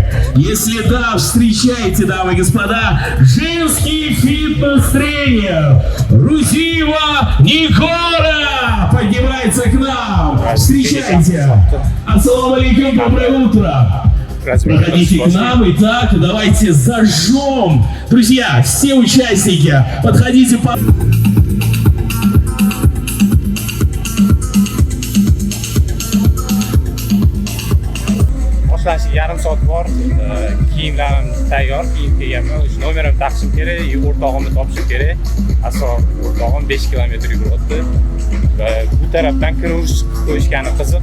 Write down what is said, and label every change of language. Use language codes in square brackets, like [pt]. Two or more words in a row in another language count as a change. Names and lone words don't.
[ru] Если да, встречайте, дамы и господа, женский фитнес-тренер Рузиева Никора поднимается к нам. Встречайте. [ar] السلام عليكم, [ru] доброе утро. Проходите к нам. Итак, давайте зажжем. Друзья, все участники, подходите по... [uz] Yarim soat bor. Kiyimlarim tayyor, kiyim kiyganman. O'sha nomerim taqishim kerak, o'rtog'imni topishim kerak. Asol o'rtog'im 5 kilometr yuguryapti. Va bu tarafdan kirish qo'yishgani qiziq.